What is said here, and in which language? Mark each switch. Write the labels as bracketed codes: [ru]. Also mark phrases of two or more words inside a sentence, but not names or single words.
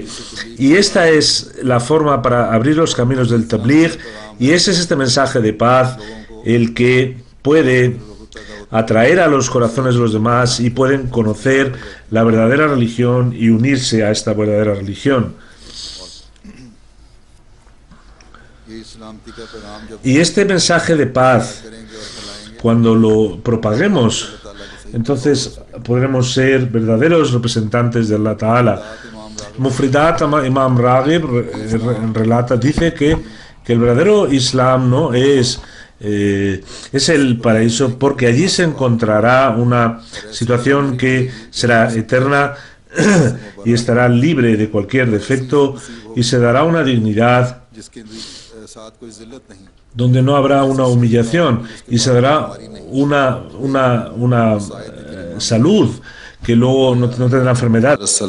[es] Y esta es la forma para abrir los caminos del tabligh, y ese es este mensaje de paz, el que puede atraer a los corazones de los demás y pueden conocer la verdadera religión y unirse a esta verdadera religión. [ur] یہ سلامتی کا پیغام جب [es] Y este mensaje de paz [ur] کریں گے اور پھیلائیں گے [es] cuando lo propaguemos, entonces podremos ser verdaderos representantes de Allah Ta'ala. Mufridat Imam Raghib relata, dice que el verdadero Islam no es el paraíso, porque allí se encontrará una situación que será eterna y estará libre de cualquier defecto, y se dará una dignidad donde no habrá una humillación, y se dará una salud que luego no tendrá enfermedad.